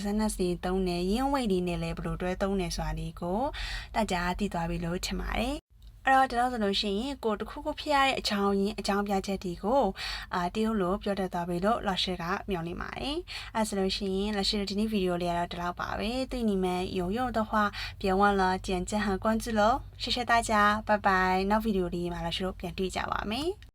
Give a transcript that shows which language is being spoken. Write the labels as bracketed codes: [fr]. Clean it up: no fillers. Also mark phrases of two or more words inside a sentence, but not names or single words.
[my] sentence လေးသုံးတယ်因为လေးနဲ့လည်းဘယ်လိုတွဲသုံးတယ်ဆိုတာလေးကို大家သိသွားပြီလို့ထင်ပါတယ်အဲ့တော့ဒါဆိုလို့ရှိရင်ကိုတခုခုဖြစ်ရတဲ့အကြောင်းရင်းအကြောင်းပြချက်တွေကိုတရုတ်လိုပြောတတ်သွားပြီလို့老师ကမျှော်လင့်ပါတယ်အဲ့ဆိုလို့ရှိရင်老师ဒီနေ့ video လေးကတော့ဒီလောက်ပါပဲ [zh] 对你们有用的话别忘了点赞和关注喽谢谢大家拜拜 [my] နောက် video လေးမှာ老师တို့ပြန်တွေ့ကြပါမယ်